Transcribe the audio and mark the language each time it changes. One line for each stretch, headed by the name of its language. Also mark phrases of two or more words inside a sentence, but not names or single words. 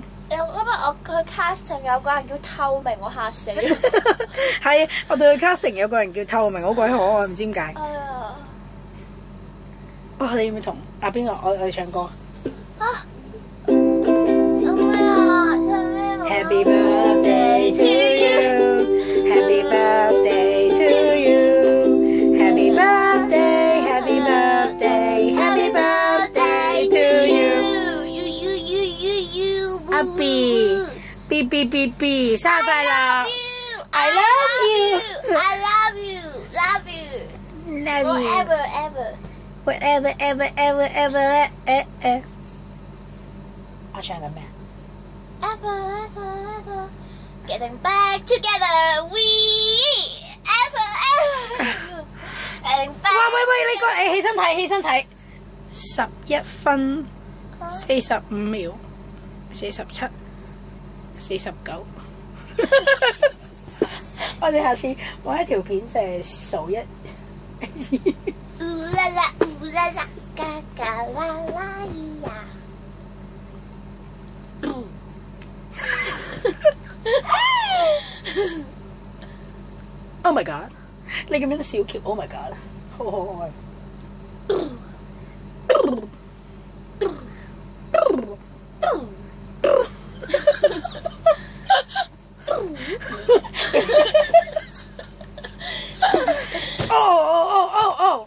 Cantonese: 今日我佢 casting 有個人叫透明，我嚇死。係，我對佢 casting 有個人叫透明，好鬼可愛，唔知點解。哎呀！哇！你要唔要同邊個？我哋唱歌。啊！做咩啊？唱咩啊
English: Happy birthday to you, Happy birthday to you, Happy birthday, Happy birthday, Happy birthday to you.
Cantonese: 阿 B B 生日快樂 ！
English: I love you, I love you, love you, love you, forever, ever. whatever, ever.
Cantonese: 我唱緊咩？
English: Ever, getting back together, we ever, getting back.
Cantonese: 喂，你過嚟起身睇，11分45秒47 49。我哋下次揾一條片就係數一。烏啦啦，嘎嘎啦啦咿呀。
English: Oh my god！
Cantonese: 你咁樣都小喬 ，
English: Oh my god！
Cantonese: 好可愛。哦！